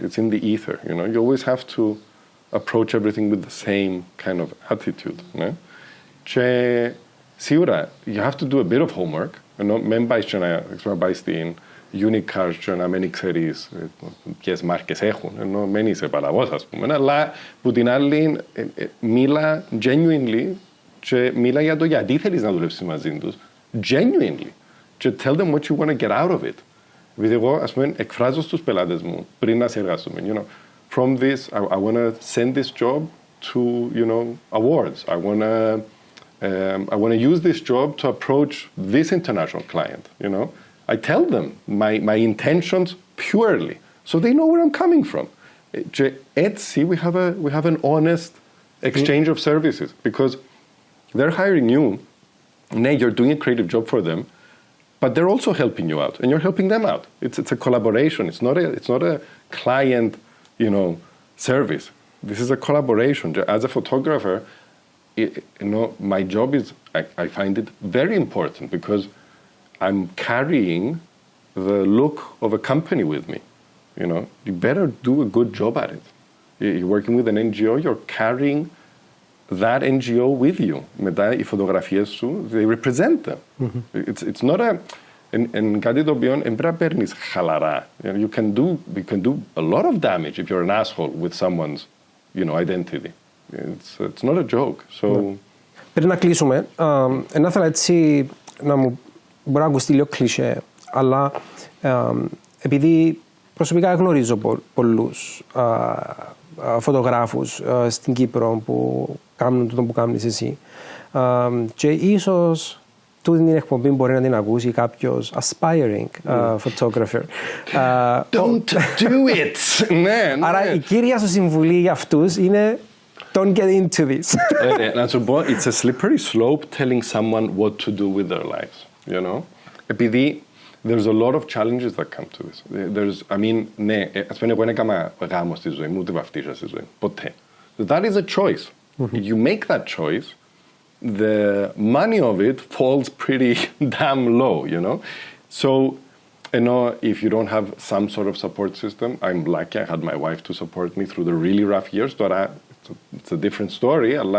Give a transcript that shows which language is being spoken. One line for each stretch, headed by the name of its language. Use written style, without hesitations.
English: It's in the ether, you know. You always have to approach everything with the same kind of attitude.
Greek: Και σίγουρα,
English: you have to do a bit of homework.
Greek: Ενώ μεν πάεις και να πάεις στην Unicars και να μην ξέρεις ποιες μάρκες έχουν, ενώ μεν είσαι παλαβός, ας πούμε, αλλά που την άλλη μίλα genuinely και μίλα για το γιατί θέλεις να δουλεύσεις μαζί τους, genuinely, και
English: tell them what you want to get out of it.
Greek: Επειδή εγώ, ας πούμε, εκφράζω στους πελάτες μου πριν να σε εργαστούμε,
English: you know, from this, I want to send this job to, you know, awards. I want to use this job to approach this international client, you know. I tell them my intentions purely, so they know where I'm coming from.
Greek: Έτσι,
English: we have an honest exchange of services, because they're hiring you, you're doing a creative job for them, but they're also helping you out, and you're helping them out. It's a collaboration. It's not a client, you know, service. This is a collaboration. As a photographer, you know, my job is, I find it very important, because I'm carrying the look of a company with me. You know, you better do a good job at it. You're working with an NGO, you're carrying that NGO with you.
Greek: Μετά οι φωτογραφίες σου,
English: they represent them. It's not a,
Greek: and κάτι το οποίο δεν πρέπει να παίρνεις χαλαρά.
English: You can do a lot of damage if you're an asshole with someone's, you know, identity. It's not a joke. So...
Greek: Πριν να κλείσουμε, να ήθελα έτσι να μου μπορεί να ακουστεί λίγο κλισέ, αλλά επειδή προσωπικά γνωρίζω πολλούς φωτογράφους στην Κύπρο που κάνουν το που κάνεις εσύ, και ίσως τούτη την εκπομπή μπορεί να την ακούσει κάποιος aspiring photographer.
English: Don't do it!
Greek: Άρα η κύρια σου συμβουλή για αυτούς είναι
English: don't get into this.
Greek: Να σου πω,
English: it's a slippery slope telling someone what to do with their lives, you know.
Greek: Επειδή
English: there's a lot of challenges that come to this.
Greek: Ναι, ας πούμε, εγώ δεν έκανα γάμο στη ζωή μου, ούτε βαφτίσα στη ζωή μου, ποτέ.
English: That is a choice. You make that choice, the money of it falls pretty damn low, you know. So, you know, if you don't have some sort of support system, I'm lucky I had my wife to support me through the really rough years, but it's a different story.